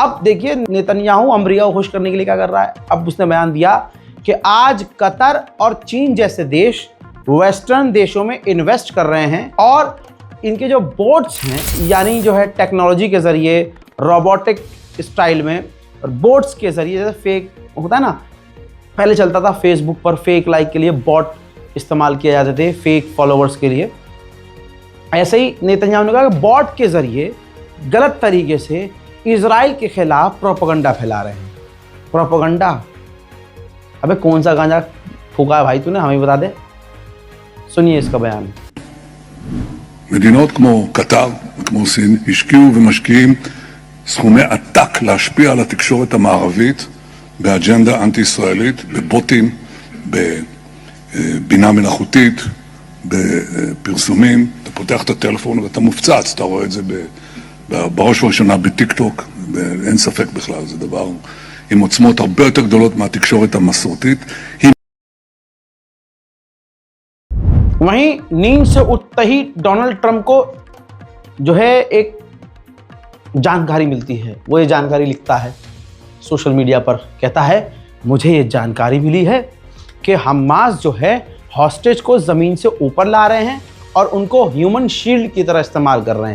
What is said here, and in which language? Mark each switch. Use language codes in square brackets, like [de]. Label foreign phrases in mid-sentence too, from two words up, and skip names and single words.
[hi] अब देखिए नेतन्याहू अमेरिका को खुश करने के लिए क्या कर रहा है। अब उसने बयान दिया कि आज कतर और चीन जैसे देश वेस्टर्न देशों में इन्वेस्ट कर रहे हैं और इनके जो बोट्स हैं, यानी जो है टेक्नोलॉजी के ज़रिए, [en] robotic style [hi] में, और बोट्स के ज़रिए, जैसे फेक होता है ना, पहले चलता था फेसबुक पर [en] fake like [hi] के लिए बॉट इस्तेमाल किए जाते थे, [en] fake followers [hi] के लिए। ऐसे ही नेतन्याहू ने कहा कि बॉट के ज़रिए गलत तरीके से इजराइल के खिलाफ प्रोपेगेंडा फैला रहे हैं। प्रोपेगेंडा? अबे कौन सा गांजा फूका है भाई तूने, हमें बता दे। सुनिए इसका बयान। [he] מדינות כמו קטר וכמו סין השקיעו ומשקיעים סכומי עתק להשפיע על התקשורת המערבית באג'נדה אנטי-ישראלית, בבוטים, בבינה מלאכותית, בפרסומים. אתה פותח את הטלפון ואתה מופצץ, אתה רואה את זה בראש ובראשונה בטיק טוק, אין ספק בכלל, זה דבר עם עוצמות הרבה יותר גדולות מהתקשורת המסורתית. [hi] वहीं नींद से उठते ही डोनाल्ड ट्रंप को जो है एक जानकारी मिलती है। वो ये जानकारी लिखता है [en] social media [hi] पर, कहता है मुझे ये जानकारी मिली है कि हमास जो है हॉस्टेज को ज़मीन से ऊपर ला रहे हैं और उनको [en] human shield [hi] की तरह इस्तेमाल कर रहे हैं।